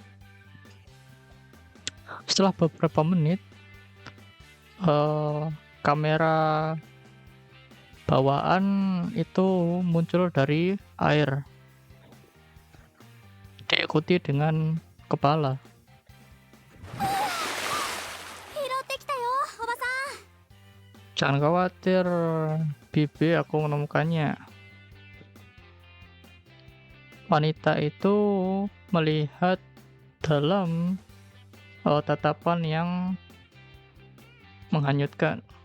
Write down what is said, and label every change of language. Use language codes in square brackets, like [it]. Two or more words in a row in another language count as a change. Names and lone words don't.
[id] Setelah beberapa menit, kamera bawaan itu muncul dari air, diikuti dengan kepala. [ja] 拾ってきたよ、おばさん。 [id] Jangan khawatir, Bibi, aku menemukannya. Wanita itu melihat dalam tatapan yang menghanyutkan.